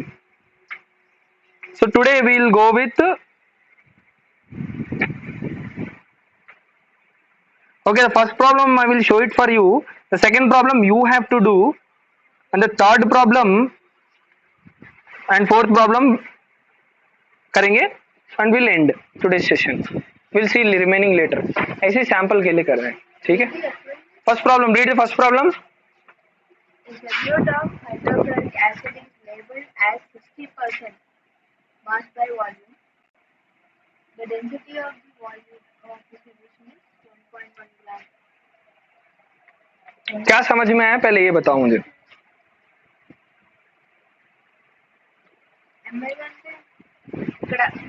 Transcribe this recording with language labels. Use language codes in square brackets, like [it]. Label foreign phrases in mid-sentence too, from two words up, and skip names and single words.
[en] So today we will go with okay, the first problem I will show it for you. The second problem you have to do, and the third problem and fourth problem करेंगे and we'll end today's session. We'll see remaining later. [hi] ऐसे सैंपल के लिए कर रहे हैं. ठीक है. [en] First problem, read the first problem. The solute of hydrochloric acid is labeled as 60% mass by volume. The density of the volume of the solution is 1.1 gram. [hi] क्या समझ में आया पहले ये बताओ मुझे. [te] ml అంటే ఇక్కడ